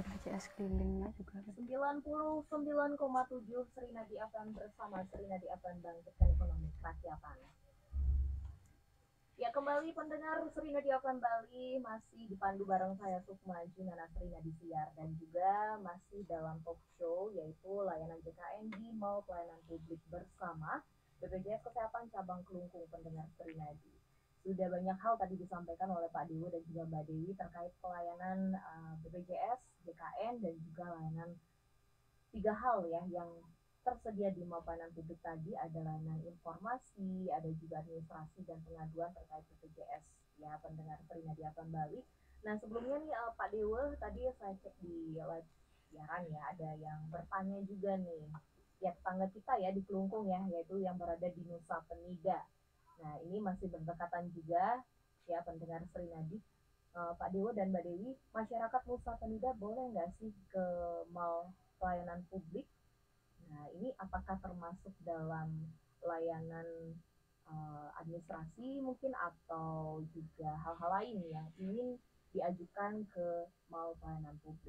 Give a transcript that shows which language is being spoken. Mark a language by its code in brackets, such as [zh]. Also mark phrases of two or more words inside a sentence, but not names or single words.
[id] BPJS kelilingnya juga. 99,7 Srinadi akan bersama Srinadi akan bangkitkan ekonomi kerakyatan. Ya, kembali pendengar Srinadi akan Bali masih dipandu bareng saya Sukma Junana Srinadi Siar dan juga masih dalam [en] talk show [id] yaitu layanan JKN di Mall Pelayanan Publik bersama BPJS Kesehatan Cabang Kelungkung pendengar Srinadi. Sudah banyak hal tadi disampaikan oleh Pak Dewo dan juga Mbak Dewi terkait pelayanan BPJS, JKN dan juga layanan 3 hal ya yang tersedia di Mall Pelayanan Publik tadi, ada layanan informasi, ada juga administrasi dan pengaduan terkait BPJS ya pendengar Srinadi akan Bali. Nah sebelumnya nih Pak Dewo tadi saya cek di live siaran ya ada yang bertanya juga nih ya tetangga kita ya di Kelungkung ya yaitu yang berada di Nusa Penida. Nah ini masih berdekatan juga ya pendengar Srinadi. Pak Dewo dan Mbak Dewi, masyarakat Nusa Penida boleh nggak sih ke Mall Pelayanan Publik? Nah, ini apakah termasuk dalam layanan administrasi mungkin atau juga hal-hal lain yang ingin diajukan ke Mall Pelayanan Publik?